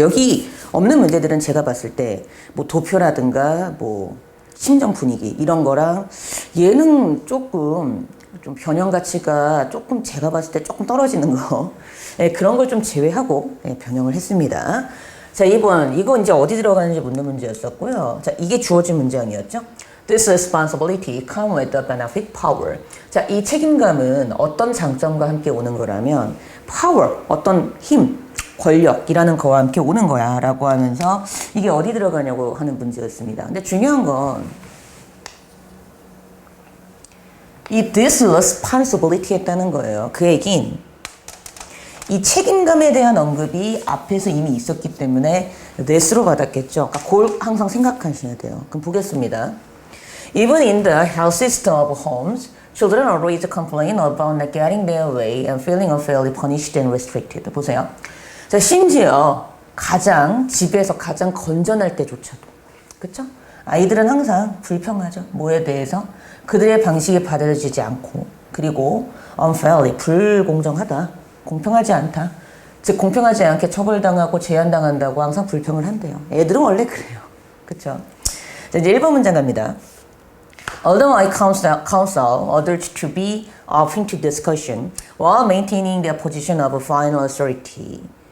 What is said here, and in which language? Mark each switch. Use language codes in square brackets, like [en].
[ko] 여기 없는 문제들은 제가 봤을 때 도표라든가 심정 분위기 이런 거랑 얘는 조금 좀 변형 가치가 조금 제가 봤을 때 조금 떨어지는 거 그런 걸 좀 제외하고 변형을 했습니다. 자, 2번 이거 이제 어디 들어가는지 묻는 문제였었고요. 자, 이게 주어진 문장이었죠. [en] This responsibility comes with the benefit power. [ko] 자, 이 책임감은 어떤 장점과 함께 오는 거라면 power, 어떤 힘, 권력이라는 거와 함께 오는 거야 라고 하면서 이게 어디 들어가냐고 하는 문제였습니다. 근데 중요한 건 이 [en] this responsibility [ko] 했다는 거예요. 그 얘긴 이 책임감에 대한 언급이 앞에서 이미 있었기 때문에 this로 받았겠죠. 그러니까 그걸 항상 생각하셔야 돼요. 그럼 보겠습니다. [en] Even in the health system of homes, children always complain about not getting their way and feeling unfairly punished and restricted. [ko] 보세요. 자, 심지어 집에서 가장 건전할 때조차도, 그쵸? 아이들은 항상 불평하죠. 뭐에 대해서? 그들의 방식이 받아들여지지 않고, 그리고 unfairly, 불공정하다, 공평하지 않다. 즉, 공평하지 않게 처벌당하고 제한당한다고 항상 불평을 한대요. 애들은 원래 그래요. 그쵸? 자, 이제 1번 문장 갑니다. [en] Although I counsel others to be open to discussion while maintaining their position of final authority.